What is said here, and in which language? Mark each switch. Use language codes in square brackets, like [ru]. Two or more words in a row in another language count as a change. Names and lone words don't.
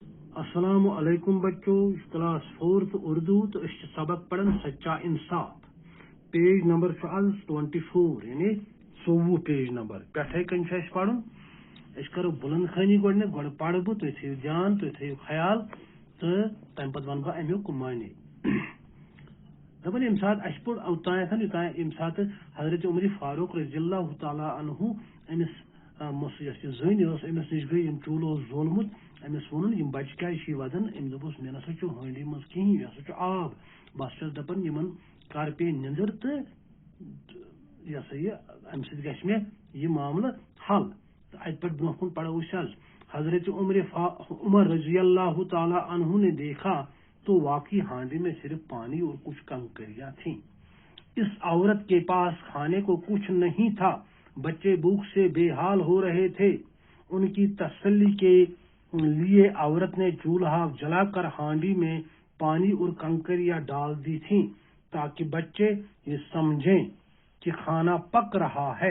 [ar] السلام علیکم [ks] بچوں، کلاس 4 اردو تو سبق پڑھن سچا انصاف پیج نمبر 24 یعنی 24 پیج نمبر پٹھے کن پڑھن کرو بلند خانی گۄڈٕ پڑھ بہٕ تُہۍ تھٲیِو دھیان تُہۍ تھٲیِو خیال تہٕ تمہِ پتہٕ ونہٕ بہٕ امیُک معنی دپان ییٚمہِ ساتہٕ اَسہِ پوٚر اوٚتانٮ۪تھ ییٚمہِ ساتہٕ حضرت عمر فاروق [ar] رضی اللہ تعالیٰ عنہ [ks] أمِس یۄس یہِ زٔنۍ ٲس أمِس نِش گٔے ییٚمۍ چوٗلہٕ اوس زولمُت أمِس ووٚنُن یِم بچہِ کیٛازِ چھِ وَدان أمۍ دوٚپُس مےٚ نسا چھُ ہٲنٛڈی منٛز کِہیٖنۍ یہِ ہسا چھُ آب بس چھَس دپان یِمن کر پیٚیہِ نِندٕر تہٕ یہِ ہسا یہِ اَمہِ سۭتۍ گژھِ مےٚ یہِ معاملہٕ حل تہٕ اَتہِ پٮ۪ٹھ برونٛہہ کُن پڑھو أسۍ حظ [ur] حضرت عمر رضی اللہ تعالیٰ عنہ نے دیکھا تو واقعی ہانڈی میں صرف پانی اور کچھ کنکریاں تھیں. اس عورت کے پاس کھانے کو کچھ نہیں تھا. بچے بھوک سے بے حال ہو رہے تھے. ان کی تسلی کے لیے عورت نے چولہا جلا کر ہانڈی میں پانی اور کنکریاں ڈال دی تھیں تاکہ بچے یہ سمجھیں کہ کھانا پک رہا ہے.